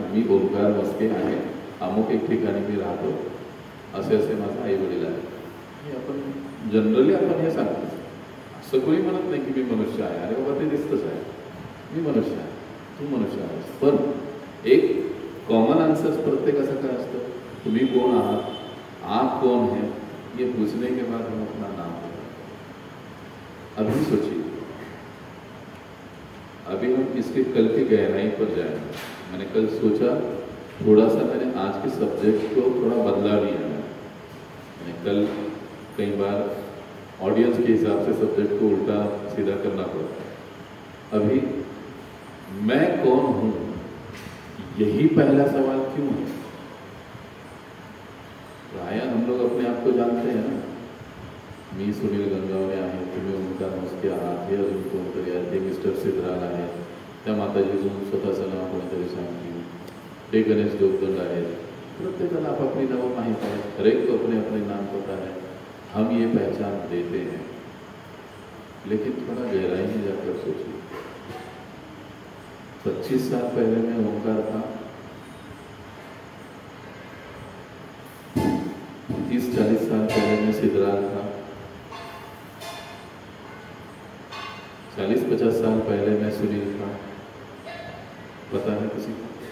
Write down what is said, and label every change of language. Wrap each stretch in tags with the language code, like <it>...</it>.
<mr>मी ओंकार मस्के आहे, अमुक एक ठिकाणी मी राहतो, असे असे माझे आई वडील आहेत. हे आपण जनरली आपण हे सांगतो. असं कोणी म्हणत नाही की मी मनुष्य आहे. अरे बाबा ते दिसतच आहे, मी मनुष्य आहे, तू मनुष्य आहेस. पण एक कॉमन आंसर प्रत्येकाचा काय असतं? तुम्ही कोण आहात,</mr> <hi>आप कौन है, ये पूछने के बाद हम अपना नाम बताते हैं. अभी सोचिए, इसके कल की गहराई पर जाएंगे। मैंने कल सोचा थोड़ा सा मैंने आज के सब्जेक्ट को थोड़ा बदला भी है। मैंने कल कई बार ऑडियंस के हिसाब से सब्जेक्ट को उल्टा सीधा करना पड़ता। अभी मैं कौन हूं, यही पहला सवाल क्यों है? प्राय हम लोग अपने आप को जानते हैं ना।</hi> <mr>मी सुनील गंगावणे तुम्हें उनका नमस्कार आहे अजून कोणतरी आहे ते मिस्टर सिद्धराल आहे, त्या माताजीजून स्वतःचं नाव कोणीतरी सांगतील, ते गणेश जोगदंड आहेत। प्रत्येकाला आपापली नावं माहीत आहे,</mr> <hi>हर एक को अपने अपने नाम पता है। हम ये पहचान देते हैं, लेकिन थोड़ा गहराई में जाकर सोचिए। 25 साल पहले मैं ओंकार था, 30-40 साल पहले मैं सिद्धराल था, 40-50 साल पहले मैं सुनील था। पता है किसी को?</hi>